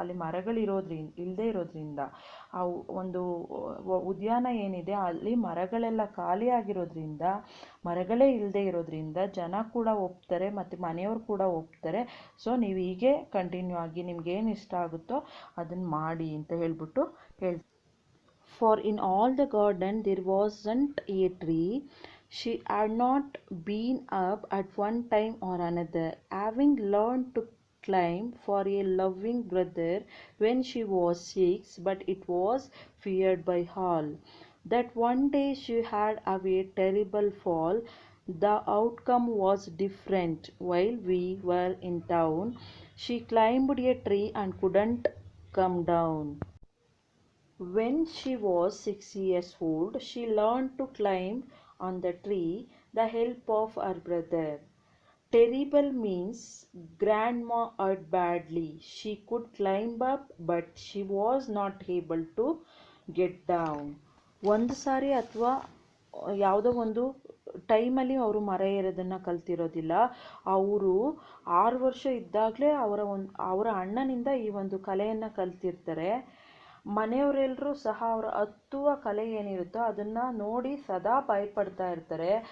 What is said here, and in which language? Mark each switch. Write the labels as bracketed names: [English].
[Kannada] ಅಲ್ಲಿ ಇಲ್ಲದೆ ಇರೋದ್ರಿಂದ ಆ ಒಂದು ಉದ್ಯಾನ ಏನಿದೆ ಅಲ್ಲಿ ಮರಗಳೆಲ್ಲ ಖಾಲಿ ಆಗಿರೋದ್ರಿಂದ, ಮರಗಳೇ ಇಲ್ಲದೆ ಇರೋದ್ರಿಂದ ಜನ ಕೂಡ ಒಪ್ತಾರೆ ಮತ್ತು ಮನೆಯವರು ಕೂಡ ಒಪ್ತಾರೆ. ಸೊ ನೀವು ಹೀಗೆ ಕಂಟಿನ್ಯೂ ಆಗಿ ನಿಮ್ಗೇನು ಇಷ್ಟ ಆಗುತ್ತೋ ಅದನ್ನು ಮಾಡಿ ಅಂತ ಹೇಳ್ಬಿಟ್ಟು ಹೇಳ್ತಾರೆ. [English] For in all the garden there wasn't a tree she had not been up at one time or another, having learned to climb for a loving brother when she was 6, but it was feared by all. That one day she had a terrible fall. The outcome was different. While we were in town, she climbed a tree and couldn't come down. When she was 6 years old, she learned to climb on the tree the help of her brother. Terrible means grandma hurt badly. She could climb up, but she was not able to get down. [Kannada] ಒಂದು ಸಾರಿ ಅಥವಾ ಯಾವುದೋ ಒಂದು ಟೈಮಲ್ಲಿ ಅವರು ಮರ ಏರೋದನ್ನು ಕಲ್ತಿರೋದಿಲ್ಲ. ಅವರು 6 ವರ್ಷ ಇದ್ದಾಗಲೇ ಅವರ ಅಣ್ಣನಿಂದ ಈ ಒಂದು ಕಲೆಯನ್ನು ಕಲ್ತಿರ್ತಾರೆ. ಮನೆಯವರೆಲ್ಲರೂ ಸಹ ಅವರ ಹತ್ತುವ ಕಲೆ ಏನಿರುತ್ತೋ ಅದನ್ನು ನೋಡಿ ಸದಾ ಭಯಪಡ್ತಾ ಇರ್ತಾರೆ.